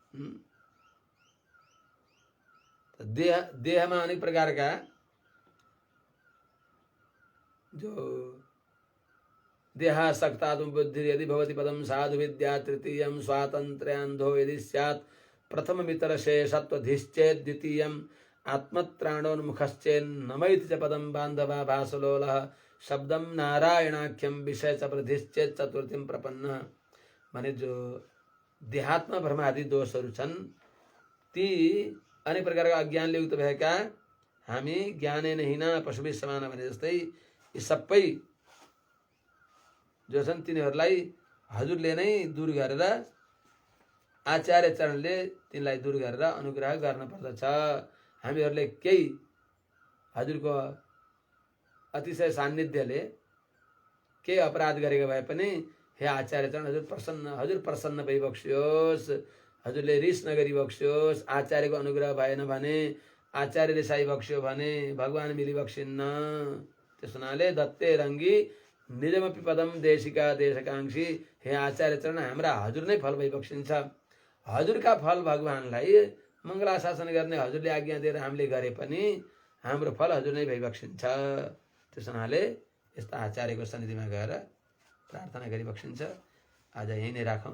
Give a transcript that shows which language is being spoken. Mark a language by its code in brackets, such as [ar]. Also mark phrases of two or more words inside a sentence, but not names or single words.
[ne] देहमा अनेक प्रकारका जो [sa] देहासक्तात्म बुद्धि यदि भवति पदम साधु विद्या तृतीयं स्वातंत्र्यान्धो यदि स्यात् प्रथम मित्र शेषत्वधिश्चेत् द्वितीयं आत्मत्राणोन्मुखश्चेन्नमैति च पदम बान्धवा भासलोलः शब्दम नारायणाख्यम विषय च प्रधिश्चेत् चतुर्थीं प्रपन्न। [ne] माने जो देहात्म भ्रमादि दोषहरू छन् ती अनेक प्रकारका अज्ञानले युक्त भएका हामी [sa] ज्ञाने नहिना पशुभिः समान [ne] भने जस्तै यी सबै जो छन् तिनीहरूलाई हजुरले नै दूर गरेर आचार्य चरणले तिनलाई दूर गरेर अनुग्रह गर्न पर्दछ। हामीहरूले केही हजुरको अतिशय सान्निध्यले केही अपराध गरेको भए पनि हे आचार्य चरण हजुर प्रसन्न भइबक्सियोस्, हजुरले रिस नगरिबक्सियोस्। आचार्यको अनुग्रह भएन भने, आचार्य रिसाई बक्स्यो भने भगवान मिलिबक्सिन्न। त्यस हुनाले [sa] दत्ते रङ्गी निजमपि पदम देशिका देशकांक्षी। [ne] हे आचार्य चरण हाम्रा हजुर नै फल भइबक्सिन्छ। हजुरका फल भगवानलाई मङ्गलाशासन गर्ने हजुरले आज्ञा दिएर हामीले गरे पनि हाम्रो फल हजुर नै भइबक्सिन्छ। त्यस हुनाले यस्ता आचार्यको सन्निधिमा गएर प्रार्थना गरिबक्सिन्छ। आज यही नै राखौँ।